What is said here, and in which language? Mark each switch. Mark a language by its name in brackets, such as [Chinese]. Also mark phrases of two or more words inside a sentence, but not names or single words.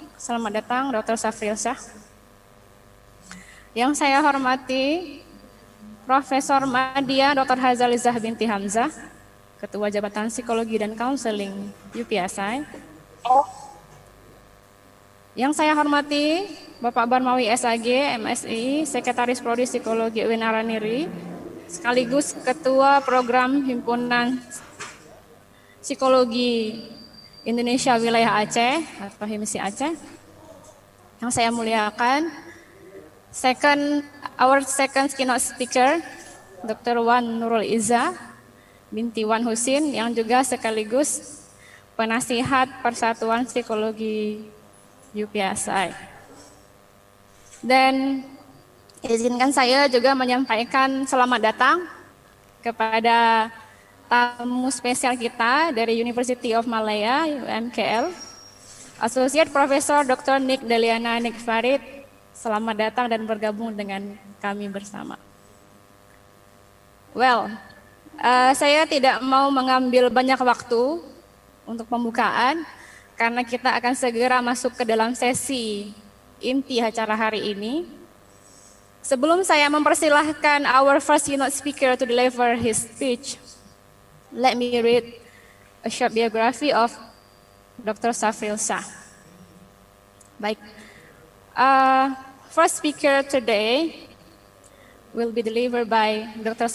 [Indonesian] Selamat datang Dr. Safril Shah. Yang saya hormati Profesor Madya Dr. Hazalizah binti Hamzah, Ketua Jabatan Psikologi dan Counseling UPSI. Yang saya hormati Bapak Barmawi SAG, MSI, Sekretaris Prodi Psikologi UIN Araniri, sekaligus Ketua Program Himpunan Psikologi Indonesia Wilayah Aceh atau HIMSI Aceh. Yang saya muliakan, [English] our second keynote speaker, [Indonesian] Dr. Wan Nurul Izzah binti Wan Husin, yang juga sekaligus penasihat Persatuan Psikologi UPSI. Dan izinkan saya juga menyampaikan selamat datang kepada tamu spesial kita dari University of Malaya, UMKL, [English] Associate Professor [Indonesian] Dr. Nick Deliana Nick Farid. Selamat datang dan bergabung dengan kami bersama. Saya tidak mau mengambil banyak waktu untuk pembukaan, karena kita akan segera masuk ke dalam sesi inti acara hari ini. Sebelum saya mempersilahkan [English] our first keynote speaker to deliver his speech, let me read a short biography of Dr. Safril Shah. [Indonesian] Baik, [English] first speaker today will be delivered by Dr.